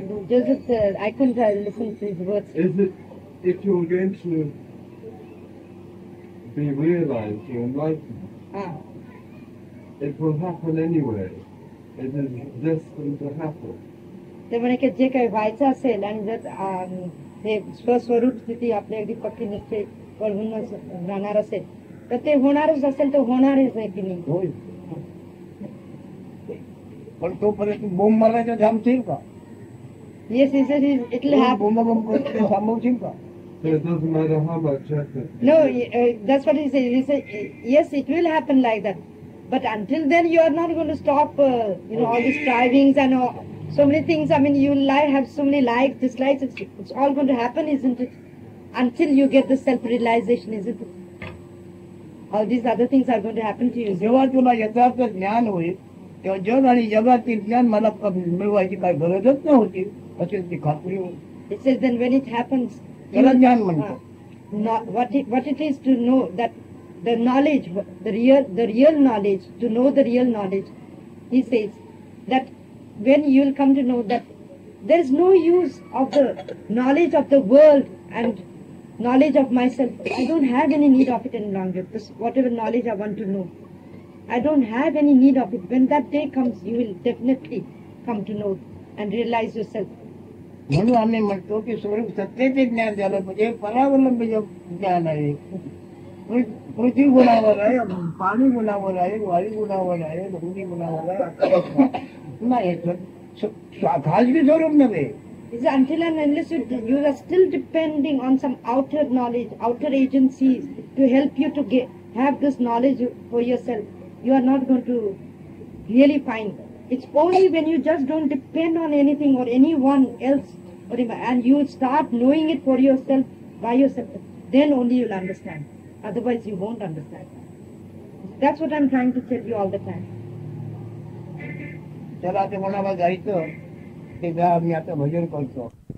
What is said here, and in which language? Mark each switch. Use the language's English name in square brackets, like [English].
[English] Joseph, I couldn't listen to his words. Is it, if you're going to be realized or enlightened, Ah. it will happen anyway. It is destined to happen. [Marathi] ते म्हणे की जे काही व्हायचं असेल आणि जर हे स्वस्वरूप स्थिती आपल्या अगदी पक्की निश्चय कळून राहणार असेल तर ते होणारच असेल तर होणारच आहे की नाही. होईल. पण तोपर्यंत बोंब मारायचं थांबशील का? [English] Yes, he says it will happen. [Marathi] बोंब थांबवशील का? [English] So it doesn't matter how much effort. No, that's what he says. He says, yes, it will happen like that. But until then, you are not going to stop, all the strivings and so many things. I mean, you have so many likes, dislikes. It's all going to happen, isn't it? Until you get the self-realization, isn't it? All these other things are going to happen to you. [Marathi] जेव्हा तुला यथार्थ ज्ञान होईल तेव्हा जग आणि जगातील ज्ञान मला मिळवायची काही गरजच नव्हती अशी ती खात्री होईल. [English] It says then when it happens, [Marathi] त्याला ज्ञान म्हणतो. [English] what it is to know that the knowledge, the real knowledge, to know the real knowledge, he says that when you will come to know that there is no use of the knowledge of the world and knowledge of myself. I don't have any need of it any longer. This, whatever knowledge I want to know, I don't have any need of it. When that day comes, you will definitely come to know and realize yourself. [Marathi] म्हणून आम्ही म्हणतो की स्वरूप सत्तेचे ज्ञान झालं म्हणजे परावलंबी ज्ञान आहे. पृथ्वी गुणावर आहे, पाणी गुणावर आहे, वायू गुणावर आहे, भूमी गुणावर आहे. नाही खाजगी स्वरूप नव्हे. [English] Is until and unless you are still depending on some outer knowledge, outer agencies to help you to have this knowledge for yourself, you are not going to really find. It's only when you just don't depend on anything or anyone else, and you start knowing it for yourself, by yourself, then only you'll understand. Otherwise you won't understand. That's what I'm trying to tell you all the time. [Marathi] त्याला ते म्हणाला जायचं ते जा मी आता भजन करतो.